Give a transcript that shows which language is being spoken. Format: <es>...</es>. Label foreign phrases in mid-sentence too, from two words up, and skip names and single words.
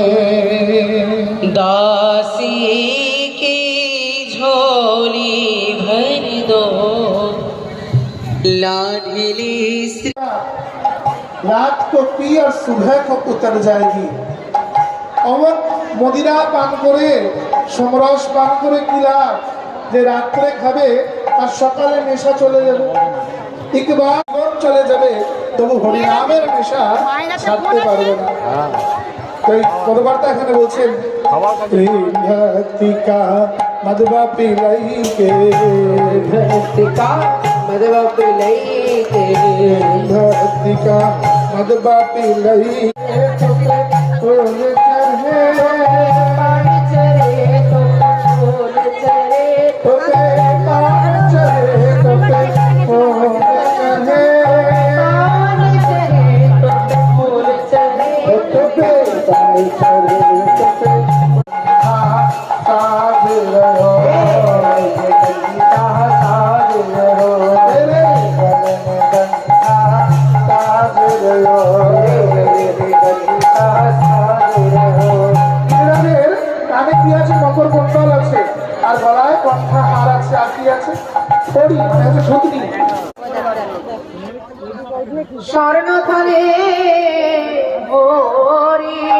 <hi>दासी की झोली भर दो लाडली श्री। रात को पी और सुबह को उतर जाएगी। और मदिरा पान करे समरस पान करे की लाभ</hi> <bn>যে রাত্রে খাবে আর সকালে নেশা চলে যাবে, একবার চলে যাবে তবু হরিনামের নেশা ছাড়তে পারবে না। তাই পদবার্তা এখানে বলছেন</bn> <hi>भक्ति का मदबा पिलाई के, भक्ति का मदबा पिलाई के, भक्ति का मदबा पिलाई फूल चढ़े पानी चढ़े तो फूल चढ़े, पानी चढ़े तो फूल चढ़े, पानी चढ़े तो फूल चढ़े, पानी चढ़े साज रहो साज रहो, तेरे गले में गंगा साज रहो।</hi> <bn>কানে কি আছে? মকর কুণ্ডল আছে, আর গলায় কণ্ঠা হার আছে, আর কি আছে? পড়ি মানে হচ্ছে সতী। স্বর্ণ ধরে ভরি</bn>